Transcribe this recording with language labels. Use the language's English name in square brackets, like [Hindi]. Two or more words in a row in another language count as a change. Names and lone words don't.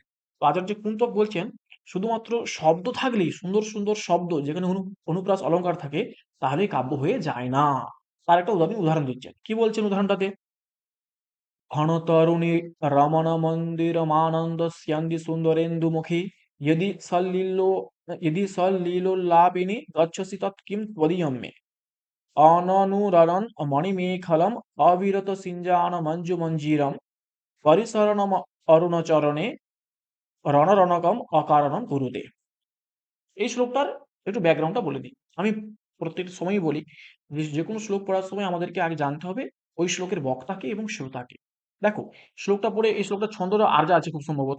[Bangla] তো আচার্য কুন্তক বলছেন শুধুমাত্র শব্দ থাকলেই, সুন্দর সুন্দর শব্দ যেখানে অনুপ্রাস অলংকার থাকে, তাহলেই কাব্য হয়ে যায় না। তার একটা উদাহরণ দিচ্ছেন। কি বলছেন উদাহরণটাতে? [Sanskrit] ক্ষণতরুণী রমণমন্দিরমানন্দস্যন্দি সুন্দরেন্দুমুখী यदि सल्लीलो यदि सल्लीलोल्लापिनी गच्छसि तत् किं त्वदीयं मे अननुररन् मणिमेखलम् अविरत सिञ्जान मञ्जुमञ्जीरं परिसरणम् अरुणचरणे রণরণকম অকারণম গুরুদে। [Bangla] এই শ্লোকটার একটু ব্যাকগ্রাউন্ডটা বলে দিই। আমি প্রত্যেকটা সময়ই বলি যে যে কোনো শ্লোক পড়ার সময় আমাদেরকে আগে জানতে হবে ওই শ্লোকের বক্তাকে এবং শ্রোতাকে। দেখো, শ্লোকটা পড়ে, এই শ্লোকটা ছন্দটা আর্যা আছে খুব সম্ভবত।